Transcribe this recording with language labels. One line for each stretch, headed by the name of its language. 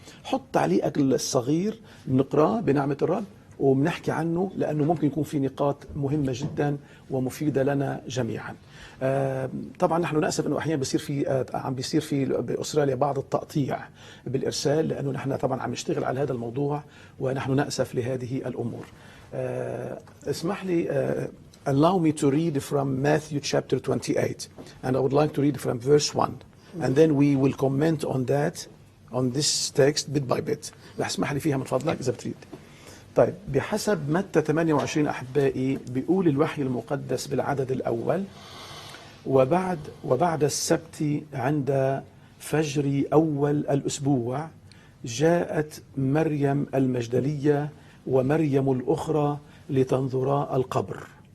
Arabic: حط تعليقك الصغير بنقراه بنعمة الرب وبنحكي عنه، لأنه ممكن يكون في نقاط مهمة جدا ومفيدة لنا جميعا. طبعا نحن نأسف أنه أحيانا عم بيصير في بأستراليا بعض التقطيع بالإرسال، لأنه نحن طبعا عم نشتغل على هذا الموضوع ونحن نأسف لهذه الأمور. اسمح لي
English: allow me to read from Matthew chapter 28, and I would like to read from verse 1, and then we will comment on that, on this text bit by bit.
Arabic: رح اسمح لي فيها من فضلك إذا بتريد. طيب، بحسب متى 28 أحبائي بيقول الوحي المقدس بالعدد الأول: وبعد السبت عند فجر أول الأسبوع جاءت مريم المجدلية ومريم الأخرى لتنظرا القبر،